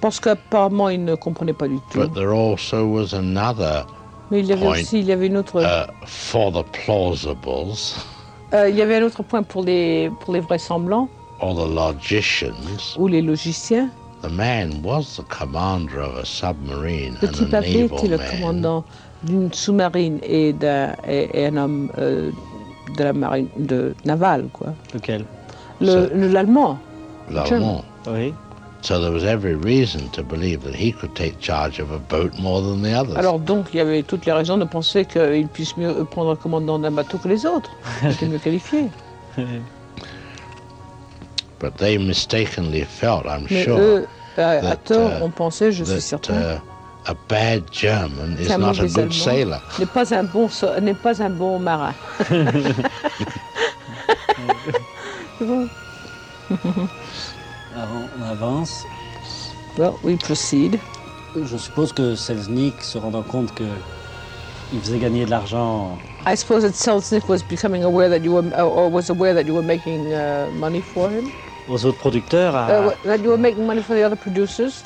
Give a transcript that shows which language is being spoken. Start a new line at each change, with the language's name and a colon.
French: Parce qu'apparemment, ils ne comprenaient pas du tout.
English: But there also was another
French: mais il y avait
English: point
French: aussi, il y avait une autre
English: for the plausibles.
French: Il y avait un autre point pour les vraisemblants.
English: Or the logicians.
French: Ou les logiciens.
English: The man was the commander of a submarine and a naval man.
French: Était le commandant d'une sous-marine et d'un et un homme de la marine de naval quoi. Lequel? L'Allemand. L'Allemand. Oui.
English: So there was every reason to believe that he could take charge of a boat more than the others.
French: Alors donc il y avait toutes les raisons de penser qu'il puisse mieux prendre le commandement d'un bateau que les autres. Il était mieux qualifié.
English: But they mistakenly felt, I'm
French: mais
English: sure,
French: eux, à tort, ont pensé, je suis certain.
English: A bad German is not a good sailor.
French: N'est pas un bon marin. On avance.
English: Well, we proceed.
French: Je suppose que Selznick se rendant compte que il faisait gagner de l'argent.
English: I suppose that Selznick was becoming aware that you were or was aware that you were making money for him.
French: Aux autres producteurs
English: that you were making money for the other producers,